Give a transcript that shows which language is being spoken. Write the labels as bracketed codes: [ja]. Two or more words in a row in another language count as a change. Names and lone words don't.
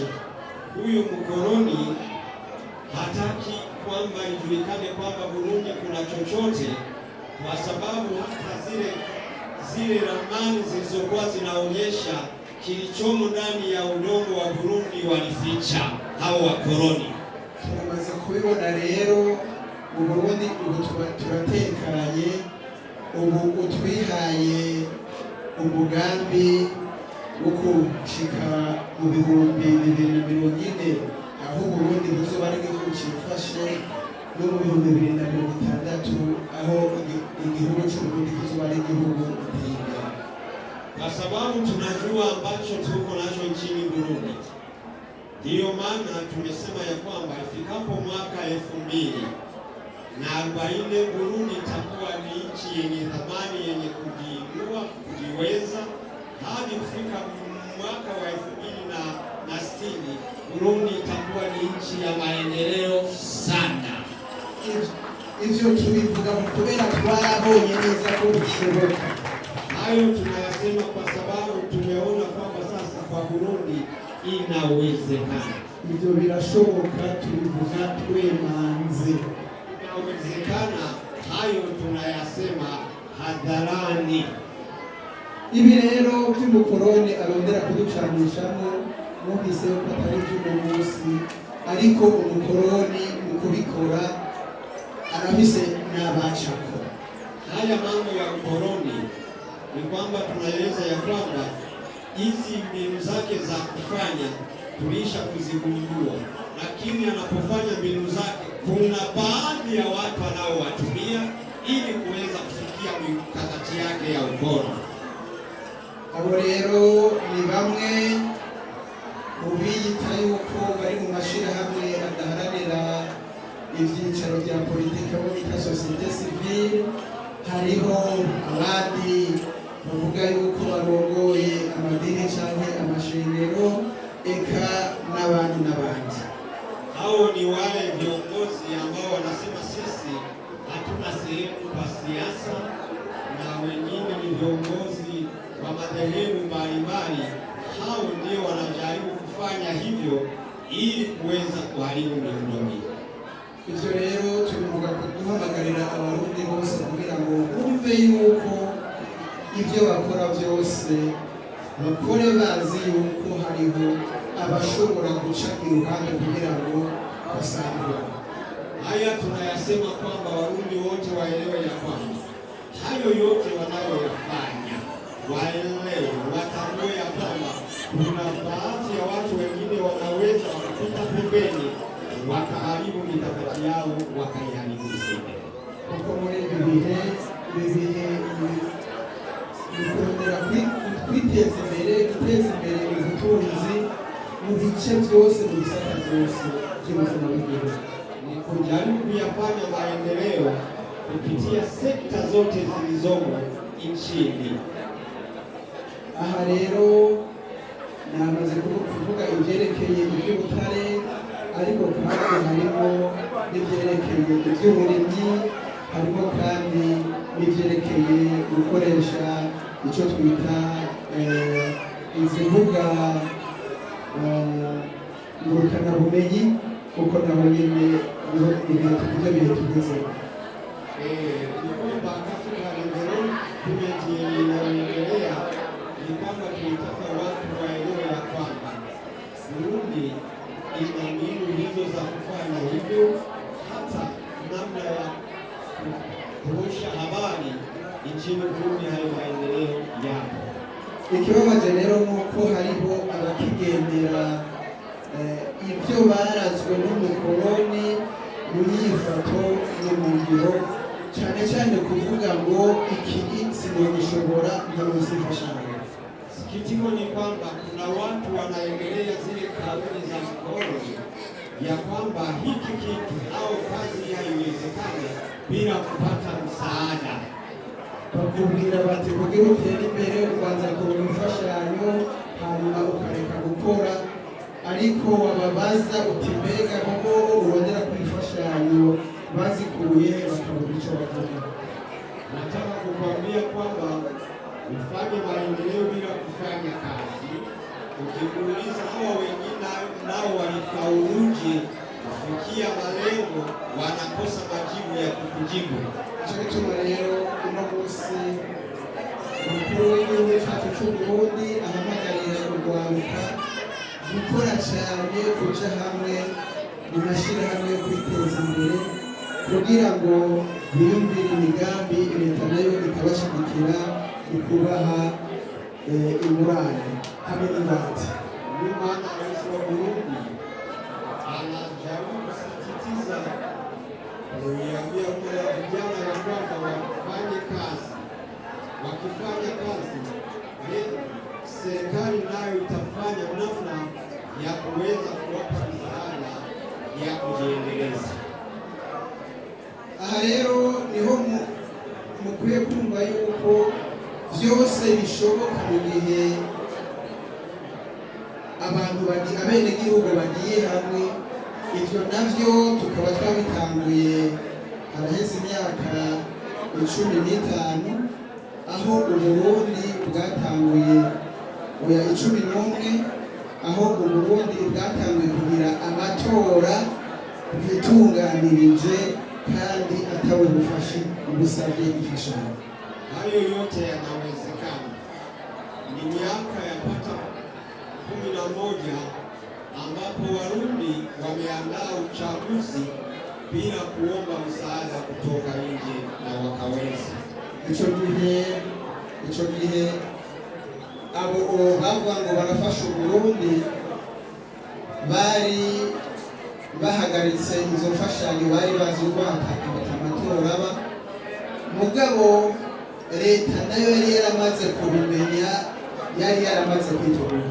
[sw] Huyo mkoroni hataki kwamba ijulikane kwamba Burundi kuna chochote, kwa sababu hata zile ramani zilizokuwa zinaonyesha kilichomo ndani ya udongo wa Burundi walificha hao wakoloni. [rn] Turamaze kubibona rero mu Burundi ubu turatekanye, ubu utwihaye umugambi wo gushika mu 2040 aho Burundi buzoba ari igihugu cifashe, no mu 2060 aho igihugu c'Uburundi kizoba ari igihugu giteye imbere. [sw] Kwa sababu tunajua ambacho tuko nacho nchini Burundi, ndiyo maana tumesema ya kwamba ifikapo mwaka 2040 Burundi itakuwa ni nchi yenye thamani, yenye kujiinua, kujiweza. Hadi kufika mwaka wa 2060 Burundi itakuwa ni nchi ya maendeleo sana. [rn] Ivyo tubivuga kubera twabonye neza ko bishoboka. [sw] Hayo tunayasema kwa sababu tumeona kwamba sasa kwa Burundi inawezekana. [rn] Ivyo birashoboka, tubivuga twemanze. [sw] Inawezekana, hayo tunayasema hadharani. [rn] Ibi rero by'umukoroni arondera kuducanishamo mwumvise ko atari iby'uno munsi, ariko umukoroni mu kubikora arafise n'abacako. [sw] Haya mambo ya ukoloni ni kwamba tunaeleza ya kwamba hizi mbinu zake za kufanya tulisha kuzigundua, lakini anapofanya mbinu zake kuna baadhi ya watu wanaowatumia ili kuweza kufikia mikakati yake ya ukoloni. [rn] Abo rero ni bamwe mu biyita yuko bari mu mashirahamwe adaharanira ivyicaro vya politike bo bita [fr] societe civile. [rn] Hariho abandi bavuga yuko barongoye amadini canke amashengero, eka n'abandi. [sw] Hao ni wale viongozi ambao wanasema sisi hatuna sehemu kwa siasa, na wengine ni viongozi wa madhehebu mbalimbali. Hao ndio wanajaribu kufanya hivyo ili kuweza kuharibu miundombinu. [rn] Ivyo rero tubivuga kuduhamagarira abarundi bose kugira ngo bumve yuko ivyo bakora vyose bakore bazi yuko hariho abashobora guca iruhande kugira ngo basangure. [sw] Haya tunayasema kwamba Warundi wote waelewe ya kwamba hayo yote wanayoyafanya waelewe, watambue ya kwamba kuna baadhi ya watu wengine wanaweza wakapita pembeni wakaharibu mikakati yao wakaiharibu zaidi. [rn] Kuko muri ibi bihe bikurondera kwiteza imbere, guteza imbere ubutunzi mu bice byose, mu bisata byose by'ubuzima bw'igihugu. [sw] Ni kujaribu kuyafanya maendeleo kupitia sekta zote zilizomo nchini. [rn] Aha rero namaze kuvuga ivyerekeye ivy'ubutare, ariko kandi harimo n'ivyerekeye ivy'uburimyi, harimo kandi n'ivyerekeye gukoresha icyo twita izi mbuga ngurukanabumenyi, kuko naho nyine niho ibyo bihe tugezeho. [sw] Ni kwamba katika maendeleo tunayoendelea ni kwamba tunataka watu waelewe ya kwamba Burundi ina mbinu hizo za kufanya hivyo, hata namna ya kurusha habari nchini Burundi. Hayo maendeleo yapo. [rn] Ikibabaje rero nuko hariho abakigendera ibyo barazwe n'umukoloni mu nyifato no mu ngiro, cyane cyane kuvuga ngo iki sinogishobora ntamusifashanya. [sw] Sikitiko ni kwamba kuna watu wanaendelea zile kauli za mkoloni ya kwamba hiki kitu au kazi haiwezekani bila kupata msaada. [rn] Bakubwira bati kugira utere imbere ubanza kubona imfashanyo hanyuma ukareka gukora, ariko wababaza uti mbega kuko urondera ku imfashanyo bazikuye bakabura icyo bavuga. [sw] Nataka kukwambia kwamba ufanye maendeleo bila kufanya kazi. Ukimuuliza hawa wengine nao walifauluje kufikia malengo, wanakosa majibu ya kukujibu. [rn] Icyo gituma rero uno munsi umukuru w'igihugu cyacu cy'Uburundi ahamagarira urwaruka gukora cyane, kuja hamwe mu mashyirahamwe yo kwiteza imbere, kugira ngo biyumvire imigambi leta nayo ikabashyigikira mu kubaha ingurane hamwe n'ingwate. [sw] Ndio maana rais wa Burundi anajaribu kusisitiza kuiambia vijana ya kwamba wafanye kazi. Wakifanya kazi, serikali nayo itafanya namna ya kuweza kuwapa misaada ya kujiendeleza. [rn] Aha rero niho mukwiye kumva yuko byose bishoboka mu gihe abantu abenegihugu bagiye hamwe. Ivyo navyo tukaba twabitanguye haraheze imyaka 15 aho Uburundi bwatanguye 11 aho Uburundi bwatanguye kugira amatora bwitunganirije kandi atawe gufasha ubusabye ifashanyo. [sw] Hayo yote yanawezekana ni miaka yapata 11 ambapo Warundi wameandaa uchaguzi bila kuomba msaada kutoka nje na wakaweza. [rn] Ico gihe abo bavuga ngo barafasha Uburundi bari bahagaritse izo mfashanyo bari bazi ko amatora aba, mugabo leta nayo yari yaramaze kubimenya, yari yaramaze kwitegura.